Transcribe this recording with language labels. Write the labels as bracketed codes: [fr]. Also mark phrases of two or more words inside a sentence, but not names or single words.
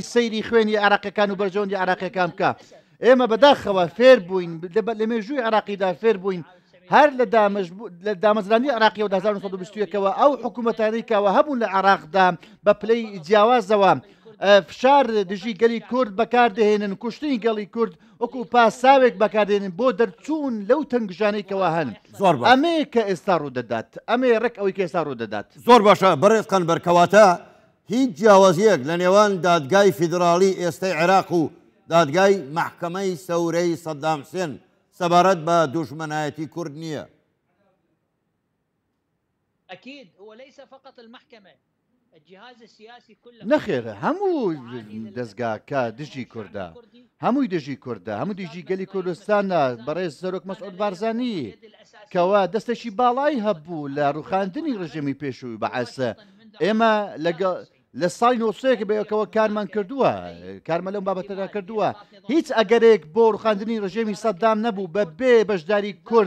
[ckb] سەیری خوێنی عراقیەکان و بەرژەوەندی عراقیەکان بکە ئێمە بەداخەوە فێر بووین لە مێژووی عراقیدا فێر بووین هەر لە دامەزرانی عراقی و 1920ەوە ئەو حکوومەتانەی کەوە هەبوون لە عراقدا بە پلەی جیاوازەوە فشار دژی گەلی کورد بەکاردەهێنن کوشتنی گەڵی کورد وەکو پاساوێک بەکاردێنن بۆ دەرچوون لەو تەنگژانەیەکەوە هەن ئەمێ کە ئێستا ڕوودەدات ئەمێ ڕێک ئەوەی کە ئێستا ڕوودەدات زۆر باشە بەڕێزکەن بەرکەواتە هیچ جیاوازیەک لە نێوان دادگای فیدراڵی ئێستای عێراق و دادگای محکەمەی سەورەی سەدام حوسێن سەبارەت بە دوژمنایەتی کورد نییە. [ar] أكيد هو ليس فقط المحكمة الجهاز السياسي كله [ckb] نەخێر هەموو دەستگاکە دژی کوردە هەمووی دژی کوردە هەموو دژی گەلی کوردستانە بەڕێز سەرۆک مەسعود بارزانی کەوا دەستێکی باڵای هەبوو لە ڕوخاندنی ڕژێمی پێشووی بەعەسە ئێمە لە ساڵی نۆسەیەک بەیەکەوە کارمان کردووە کارمە لەم بابەتەدا کردووە هیچ ئەگەرێک بۆ ڕوخاندنی ڕژێمی سەدام نەبوو بە بێ بەشداری کورد